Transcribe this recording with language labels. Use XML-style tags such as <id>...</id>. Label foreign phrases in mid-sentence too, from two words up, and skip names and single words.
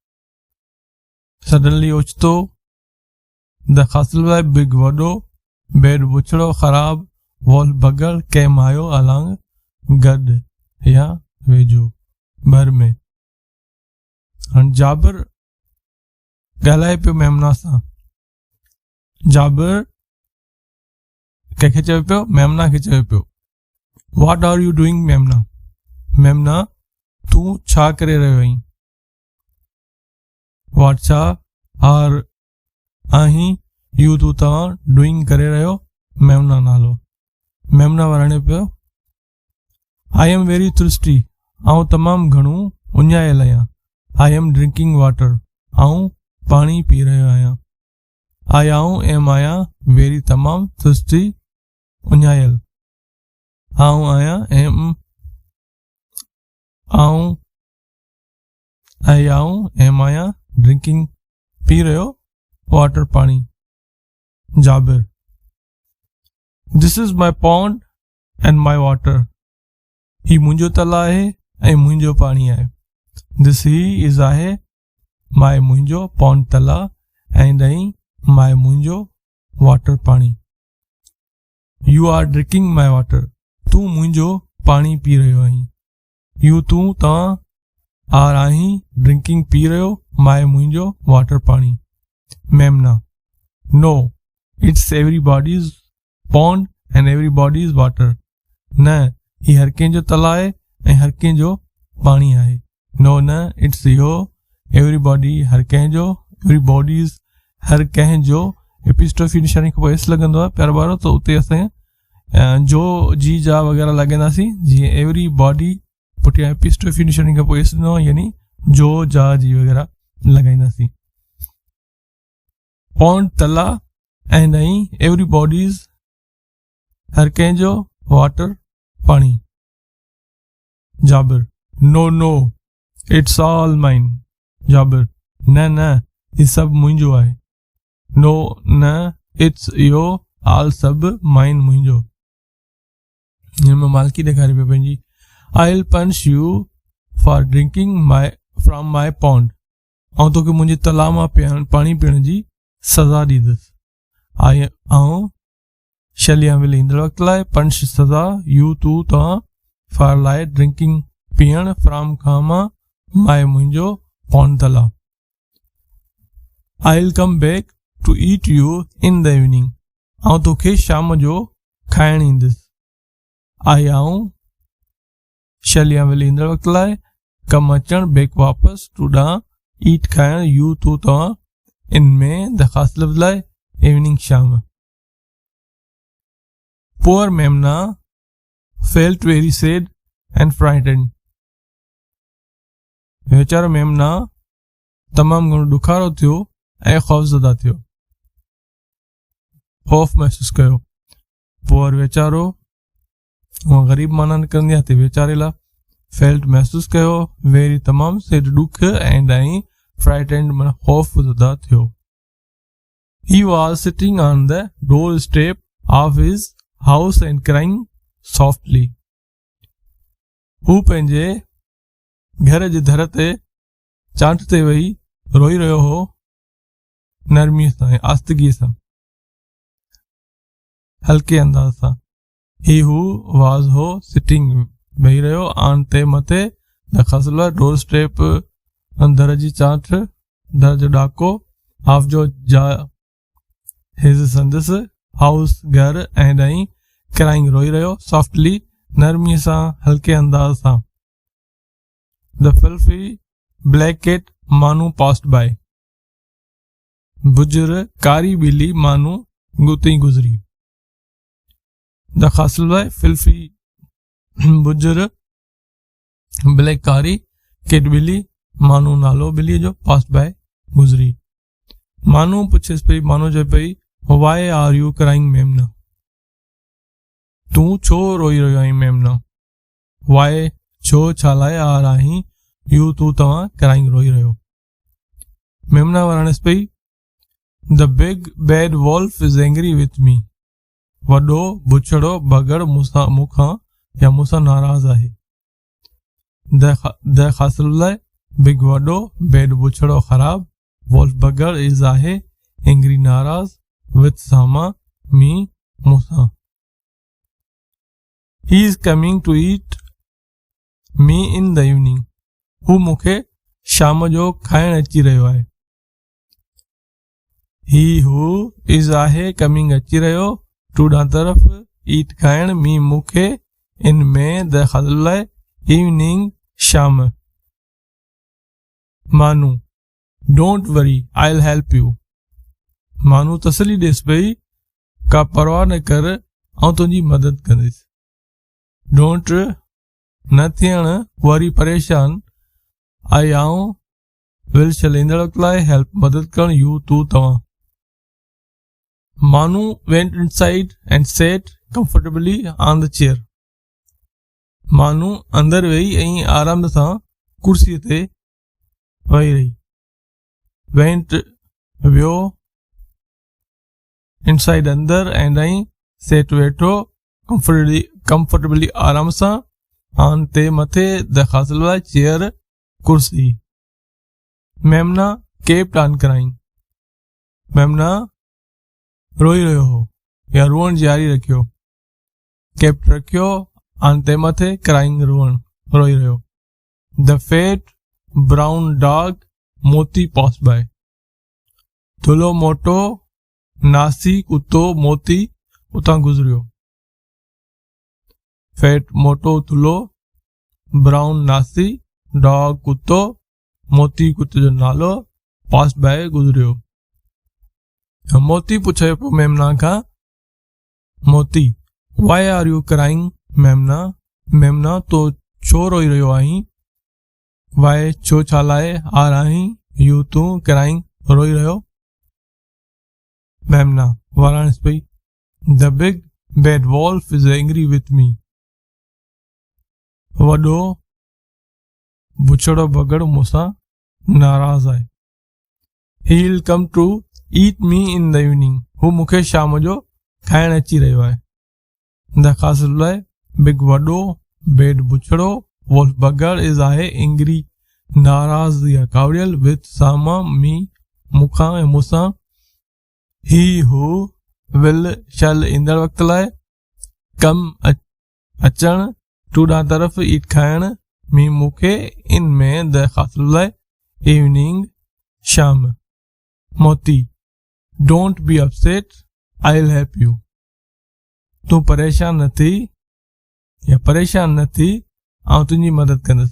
<sd>सडनली ओचितो द ख़ासिल लाइ बिग वॾो बैड बुछड़ो ख़राब वॉल्फ बगड़ केम आयो अलोंग गॾु या वेझो भर में। हाणे जाबिर ॻाल्हाए पियो मेमना सां। जाबिर कंहिंखे चवे पियो? मेमना खे चवे पियो।</sd> <en>What are you doing मेमना?</en> <sd>मेमना तूं छा करे रहियो आहीं? व्हाट छा आर आहीं यू तूं तव्हां डूइंग करे रहियो मेमना नालो।</sd> <en>मेमना</en> <sd>वरणे पियो</sd> <en>I am very thirsty.</en> <sd>आऊं तमामु घणो उञायल आहियां।</sd> <en>I am drinking water.</en> <sd>आऊं पाणी पी रहियो आहियां। आई आऊं एम आहियां वेरी तमामु थर्स्टी उञायल। आऊं आहियां एम आऊं आई आऊं एम आहियां ड्रिंकिंग पी रहियो वाटर पाणी।</sd> <en>जाबिर this is my pond and my water।</en> <sd>ही मुंहिंजो तलाउ आहे ऐं मुंहिंजो पाणी आहे। दिस ही इज़ आहे माए मुंहिंजो पॉन्ड तलाउ ऐं ॾहीं माए मुंहिंजो वाटर पाणी।</sd> <en>You are drinking my water.</en> <sd>तूं मुंहिंजो पाणी पी रहियो आहीं। यू तूं तव्हां आर आहीं ड्रिंकिंग पी रहियो माए मुंहिंजो वाटर पाणी।</sd> <en>मेमना no it's everybody's pond and everybody's water।</en> <sd>न ही हर कंहिंजो तलाउ आहे ऐं हर कंहिंजो पाणी आहे। नो न इट्स यो एवरीबॉडी हर कंहिंजो एवरीबॉडीज़ हर कंहिंजो। एपिस्ट्रोफी निशानी खां पोइ एस लॻंदो आहे प्यारो ॿारो, त उते असां जो जी जा वग़ैरह लॻाईंदासीं। जीअं एवरीबॉडी पुठियां एपिस्ट्रोफी निशानी खां पोइ एस ॾिनो यानी जो जा जी वग़ैरह लॻाईंदासीं। पॉन्ड तला ऐं ॾहीं एवरीबॉडीज़ हर कंहिंजो वाटर पाणी।</sd> <en>जाबिर no no it's all mine।</en> <sd>जाबिर न न ही सभु मुंहिंजो आहे। नो न इट्स यो ऑल सभु माइन मुंहिंजो। हिन में मालकी ॾेखारे पियो पंहिंजी।</sd> <en>I will punish you for drinking my from my pond.</en> <sd>ऐं तोखे मुंहिंजे तलाउ मां पाणी पीअण जी सज़ा ॾींदुसि। आई ऐं शलिया विल ईंदड़ वक़्त लाइ पनिश सज़ा यू तूं तव्हां फॉर लाइ ड्रिंकिंग पीअण फ्रॉम खां मां माए मुंहिंजो पॉन्ड तलाउ।</sd> <en>I will come back to eat you in the evening.</en> <sd>ऐं तोखे शाम जो खाइण ईंदुसि। आई आऊं शलिया विल ईंदड़ वक़्त लाइ कम अचण बैक वापसि टू ॾांहुं ईट खाइण यू तूं तव्हां इन में दरख़्वास्त लफ़्ज़ लाइ इवनिंग शाम।</sd> <en>Poor मेमना felt very sad and frightened।</en> <sd>वेचारो मेमना तमामु घणो ॾुखारो थियो ऐं ख़ौफ़ज़दा थियो। ख़ौफ़ महसूसु कयो। पुअर वेचारो हूअं ग़रीब माना निकिरंदी आहे ते वेचारे लाइ। फेल्ट महसूसु कयो वेरी तमामु सैड ॾुख ऐं ॾहीं फ्राइटेंड माना ख़ौफ़ज़दा थियो।</sd> <en>He was sitting on the door step of his house and crying softly.</en> <sd>हू पंहिंजे घर जे दर ते चांट ते वेही रोई रहियो हो नरमीअ सां ऐं आस्तगीअ सां, हल्के अंदाज़ सां। ही हू वाज़ हो सिटिंग वेही रहियो आन ते मथे द खसला डोर स्टेप दर जी चांट दर जो ॾाको हाफ जो जा हिज संदसि हाउस घर ऐं ॾहीं क्राइंग रोई रहियो सॉफ्टली नरमीअ सां हल्के अंदाज़ सां।</sd> <en>the filthy black cat मानू passed by</en> <sd>बुजुर्ग कारी ॿिली मानू गुती गुज़री। द खसला फिल्फी बुजुर्ग ब्लैक कारी कैट ॿिली मानू नालो ॿिलीअ जो पास्ड बाय गुज़री। मानू पुछेसि पई मानू चए पई</sd> <en>why are you crying</en> <sd>मेमना, तूं छो रोई रहियो आहीं मेमना। वाई छो छा लाइ आर आहीं यू तूं तव्हां क्राइंग रोई रहियो।</sd> <en>मेमना</en> <sd>वरणेसि पई</sd> <en>the big bad wolf is angry with me,</en> <sd>वॾो बुछड़ो भगड़ मूंखां या मूंसां नाराज़ आहे। द खसला बिग वॾो बैड बुछड़ो ख़राब वॉल्फ भगड़ इज आहे एंग्री नाराज़ विथ सामा मी मूंसां।</sd> <en>He is coming to eat me in the evening,</en> <sd>हू मूंखे शाम जो खाइण अची रहियो आहे। ही हू इज आहे कमिंग अची रहियो टू ॾां तरफ़ ईट खाइण मी मूंखे इन में द खसला इवनिंग शाम।</sd> <en>मानू don't worry I will help you,</en> <sd>मानू तसली ॾेसि पई का परवाह न कर आउं तुंहिंजी मदद कंदुसि। डोंट न थियण वरी परेशान आई आऊं विल शल ईंदड़ वक़्त लाइ हेल्प मदद करण यू तूं तव्हां। मानू</sd> <en>went inside and sat comfortably on the chair,</en> <sd>मानू अंदर वेही ऐं आराम सां कुर्सीअ ते वेही रही। वेंट वियो इनसाइड अंदर ऐं ॾहीं सेट वेठो कंफर्टेबली आराम सां आन ते मथे द खसला चेयर कुर्सी। मेमना</sd> <en>kept on crying,</en> <sd>मेमना रोई रहियो हो या रुअण जारी रखियो। केप्ट रखियो आन ते मथे क्राइंग रुअण रोई रहियो।</sd> <en>The fat brown dog मोती pass by,</en> <sd>थुलो मोटो नासी कुत्तो मोती उतां गुज़रियो। फेट मोटो थुलो ब्राउन नासी डॉग कुत्तो मोती कुत्ते जो नालो पास बाय गुज़रियो। मोती पुछे पियो मेमना खां मोती</sd> <en>why are you crying</en> <sd>मेमना, मेमना तो छो रोई रहियो आहीं। वाई छो छा लाइ आर आहीं यू तूं क्राइंग रोई रहियो।</sd> <en>मेमना</en> <sd>वरणेसि पई</sd> <en>the big bad wolf is angry with me,</en> <sd>वॾो बुछड़ो भगड़ मूंसां नाराज़ आहे।</sd> <en>He will come to eat me in the evening,</en> <sd>हू मूंखे शाम जो खाइण अची रहियो आहे। द खसला बिग वॾो बैड बुछड़ो वॉल्फ भगड़ इज आहे एंग्री नाराज़ या कावड़ियल विथ सामा मी मूंखां ऐं मूंसां। ही हू विल शल ईंदड़ वक़्त लाइ कम अचण टू ॾां तरफ़ ईट खाइण मी मूंखे इन में द खसला इवनिंग शाम।</sd> <en>मोती don't be upset I will help you,</en> <sd>तूं परेशान न थी या परेशान न थी आउं तुंहिंजी मदद कंदुसि।</sd>